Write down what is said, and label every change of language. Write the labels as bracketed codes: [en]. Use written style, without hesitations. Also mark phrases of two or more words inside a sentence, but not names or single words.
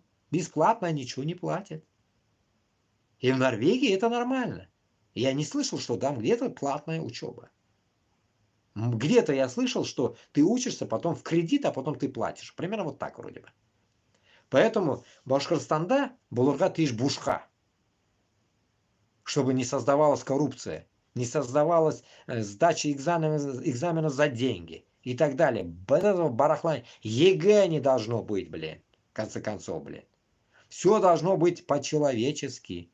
[ru] Бесплатно, ничего не платят. И в Норвегии это нормально. Я не слышал, что там где-то платная учеба. Где-то я слышал, что ты учишься, потом в кредит, а потом ты платишь. Примерно вот так вроде бы. [tt] Поэтому Башкортостанда булырга тиеш бушка. [ru] Чтобы не создавалась коррупция, не создавалась сдача экзаменов за деньги и так далее. Этого барахла ЕГЭ не должно быть, блин. В конце концов, блин. Все должно быть по-человечески.